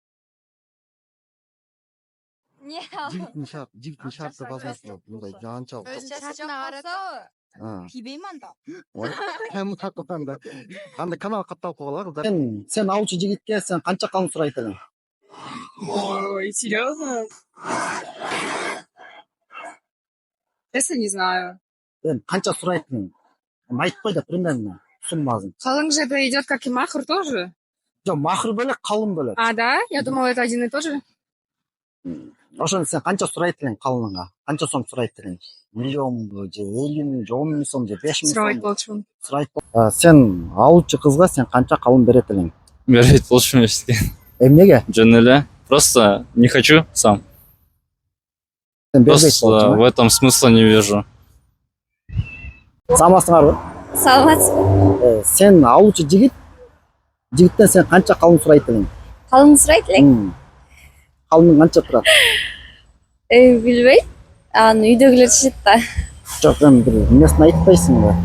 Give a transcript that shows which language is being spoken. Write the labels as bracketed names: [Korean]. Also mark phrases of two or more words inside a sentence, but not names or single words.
[Russian] Не. [Kyrgyz] Жигиттин шарты базасы мындай жанчалык. Шартына карата тийбейм анда. Эми такында. Кандай канал катталып койгула кыздар. Сен ауылчы жигитке сен канча калым сурайт элең? Ой, [Russian] серьезно? Честно, не знаю. [Kyrgyz] Канча сурайт элең? Айтпай да примерно суммасын. Калым же [Russian] это идет как и махр тоже? [Kyrgyz] Жок, махр бөлөк, калым бөлөк. [Russian] Да? Я думала, это один и тот же. [Kyrgyz] Ошону сен канча сурайт элең калымыңа? Канча сом сурайт элең? Миллионбу же 50 миң же 10 миң сом же 5 миң сом? Сурайт болчумун. Сурайт. Сен ауылчы кызга сен канча калым берет элең? Берет болчумун эчтеке. Эмнеге? Жөн эле. [Russian] Просто не хочу сам. [Kyrgyz] Сен бербейт Просто болчуң. [Russian] в этом смысла не вижу. [Kyrgyz] Саламатсыңарбы? Саламатсызбы? Сен ауылчы жигиттен сен канча калым сурайт элең? Калым сурайт элең? Калымың канча турат? Билбейм. Аны үйдөгүлөр чечет да. Жок, эми бир эмесин айтпайсың да.